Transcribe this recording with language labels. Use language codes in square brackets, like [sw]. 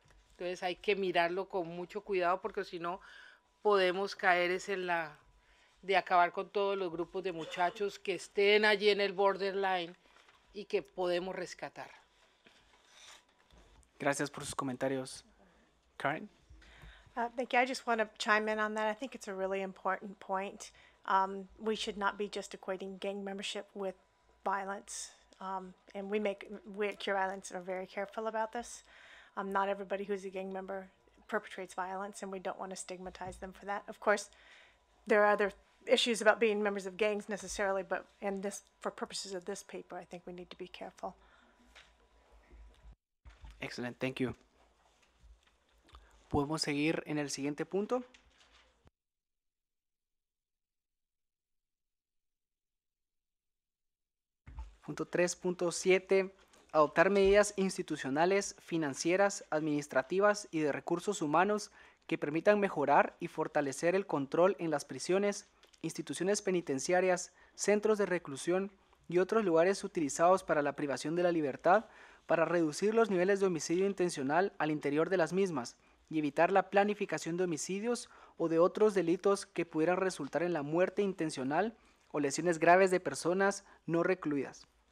[es] Entonces hay que mirarlo con mucho cuidado porque si no podemos caer en la de acabar con todos los grupos de muchachos que estén allí en el borderline y que podemos rescatar. Gracias por sus comentarios. Karen? [en] Thank you. I just want to chime in on that. I think it's a really important point. We should not be just equating gang membership with violence. And we at Cure Violence are very careful about this. Not everybody who's a gang member perpetrates violence, and we don't want to stigmatize them for that. Of course, there are other issues about being members of gangs necessarily, but for purposes of this paper, I think we need to be careful. Excellent, thank you. [es] ¿Podemos seguir en el siguiente punto? Punto 3.7. Adoptar medidas institucionales, financieras, administrativas y de recursos humanos que permitan mejorar y fortalecer el control en las prisiones, instituciones penitenciarias, centros de reclusión y otros lugares utilizados para la privación de la libertad para reducir los niveles de homicidio intencional al interior de las mismas y evitar la planificación de homicidios o de otros delitos que pudieran resultar en la muerte intencional o lesiones graves de personas no recluidas.